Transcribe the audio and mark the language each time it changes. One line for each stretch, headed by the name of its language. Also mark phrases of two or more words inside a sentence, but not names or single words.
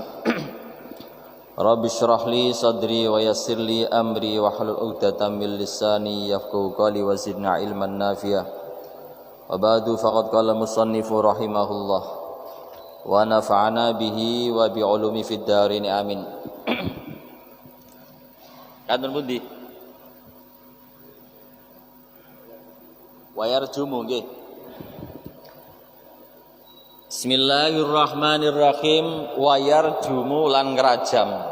Arabic: رب اشرح لي صدري ويسر لي أمري واحلل عقدة من لساني يفقهوا قولي وزدنا علما نافعا. وبعد فقد قال المصنف رحمه الله ونفعنا به وبعلوم في الدارين آمين.
Javanese: Kanten pundi?
Arabic: ويرجم
Javanese: nggih.
Arabic: بسم الله الرحمن الرحيم. ويرجم
Javanese: lan ngrajam.